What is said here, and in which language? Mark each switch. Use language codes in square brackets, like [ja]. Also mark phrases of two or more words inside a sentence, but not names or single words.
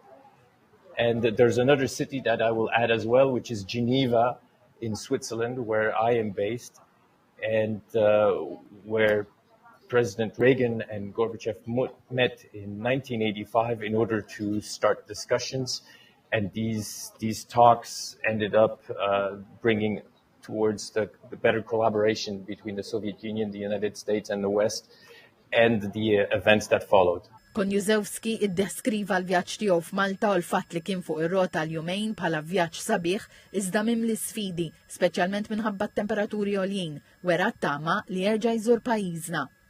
[en] And there's another city that I will add as well, which is Geneva in Switzerland, where I am based, and where President Reagan and Gorbachev met in 1985 in order to start discussions, and these talks ended up bringing towards the better collaboration between the Soviet Union, the United States, and the West, and the events that followed. [mt] Konjuszewski iddeskriva l-vjaġġ tiegħu f'Malta u l-fatt li kien fuq ir-rota l-jumejn bħala vjaġġ sabiħ iżda mimli sfidi, speċjalment minħabba t-temperaturi għoljin, wera t-tama li jerġa' jżur pajjiżna.